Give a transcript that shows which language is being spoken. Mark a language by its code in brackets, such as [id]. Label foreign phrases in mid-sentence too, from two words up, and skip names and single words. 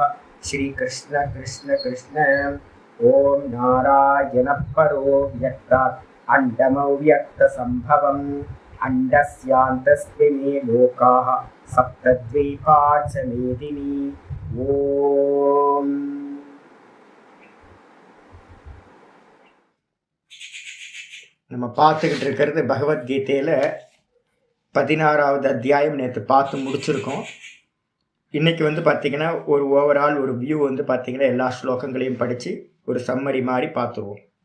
[sa] श्रीकृष्ण कृष्ण कृष्ण। ॐ नारायणः परो व्यक्तात् अण्डमव्यक्तसम्भवम् अण्डस्यान्तस्मिन् लोकाः सप्तद्वीपा च मेदिनी। [ta] ॐ நம்ம பார்த்துக்கிட்டு இருக்கிறது பகவத்கீதையில் 16வது அத்தியாயம் நேற்று பார்த்து முடிச்சிருக்கோம். இன்றைக்கி பார்த்திங்கன்னா ஒரு ஓவரால் ஒரு வியூ பார்த்திங்கன்னா எல்லா ஸ்லோகங்களையும் படித்து ஒரு சம்மரி மாதிரி பார்த்துருவோம்.